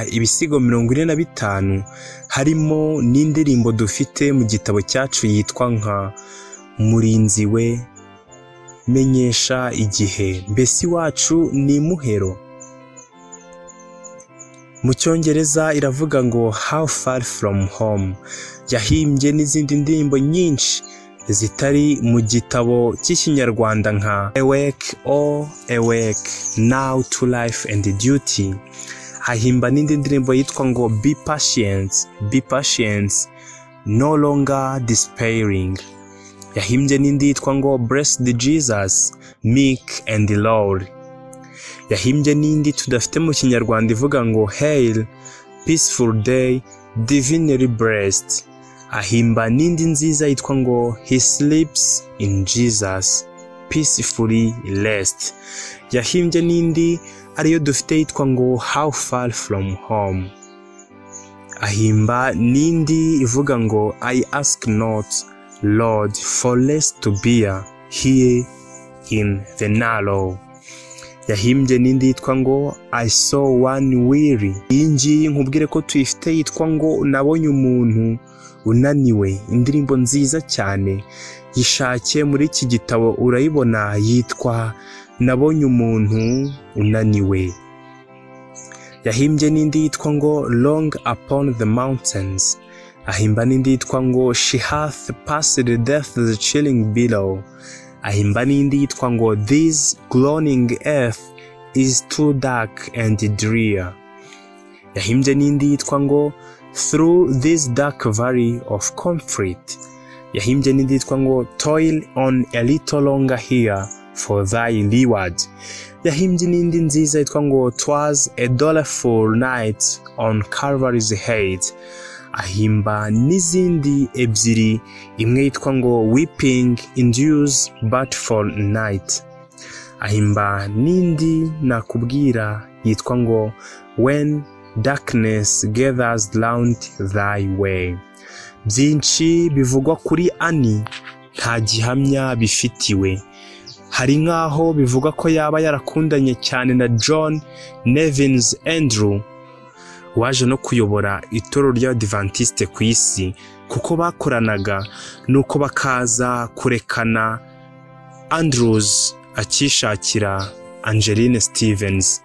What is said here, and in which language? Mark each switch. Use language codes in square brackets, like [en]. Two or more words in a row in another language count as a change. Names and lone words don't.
[rw] ibisigo 45, harimo n'indirimbo dufite mu gitabo cyacu yitwa nka Murinzi we, Menyesha igihe, Mbese iwacu ni Muhero. Mu Cyongereza iravuga ngo How Far From Home, yahimbye n'izindi ndirimbo nyinshi zitari mu gitabo cy'ikinyarwanda nka Awake, oh awake, now to life and duty. Ahimba n'indi ndirimbo yitwa ngo Be patient, no longer despairing. Yahimbye n'indi yitwa ngo Blessed Jesus, meek and lowly. Yahimbye n'indi tudafite mu kinyarwanda ivuga ngo Hail, peaceful day, divinely blessed. Ahimba n'indi nziza yitwa ngo He sleeps in Jesus, peacefully rest. Yahimbye n'indi ariyo dufite yitwa ngo How far from home. Ahimba n'indi ivuga ngo I ask not, Lord, for less to bear here in the narrow. Yahimbye n'indi yitwa ngo I saw one weary. Iyi ngiyi nkubwire ko tuyifite yitwa ngo Nabonye umuntu unaniwe, indirimbo nziza cyane. Yishake muri iki gitabo urayibona, yitwa Nabonye umuntu unaniwe. Yahimbye n'indi yitwa ngo Long upon the mountains. Ahimba n'indi yitwa ngo She hath passed death's chilling below. Ahimba n'indi yitwa ngo This groaning earth is too dark and drear. Yahimbye n'indi yitwa ngo Through this dark valley of conflict. Yahimbye n'indi yitwa ngo Toil on a little longer here for thy reward. Yahimbye n'indi nziza yitwa ngo Twas a doleful night on Calvary's head. Ahimba n'izindi ebyiri, imwe yitwa ngo Weeping endures but for night. Ahimba n'indi nakubwira yitwa ngo When darkness gathers round thy way. Byinshi bivugwa kuri Annie nta gihamya bifitiwe. Hari nk'aho bivuga ko yaba yarakundanye cyane na John Nevins Andrew, waje no kuyobora itorero ry'Abadiventiste ku isi, kuko bakoranaga nuko bakaza kurekana Andrews akishakira Angeline Stevens.